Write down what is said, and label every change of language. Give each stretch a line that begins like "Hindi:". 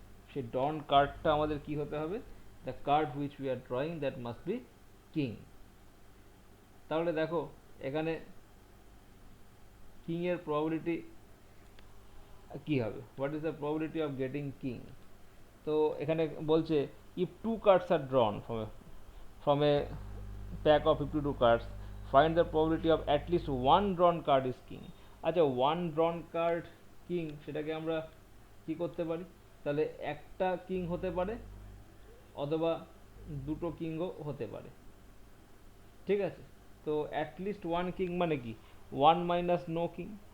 Bangla: সেই ড্রন কার্ডটা আমাদের কি হতে হবে,
English: The card which we are drawing that must be king.
Bangla: তাহলে দেখো এখানে কিং এর প্রবাবিলিটি কি হবে,
English: What is the probability of getting king.
Bangla: তো এখানে বলছে
English: If two cards are drawn from a pack of 52 cards, find the probability of at least one drawn card is king।
Bangla: আচ্ছা,
English: one drawn card king
Bangla: সেটাকে আমরা কি করতে পারি, তাহলে একটা কিং হতে পারে অথবা দুটো কিংও হতে পারে। ঠিক আছে, তো অ্যাট লিস্ট ওয়ান কিং মানে কি, ওয়ান মাইনাস নো কিং।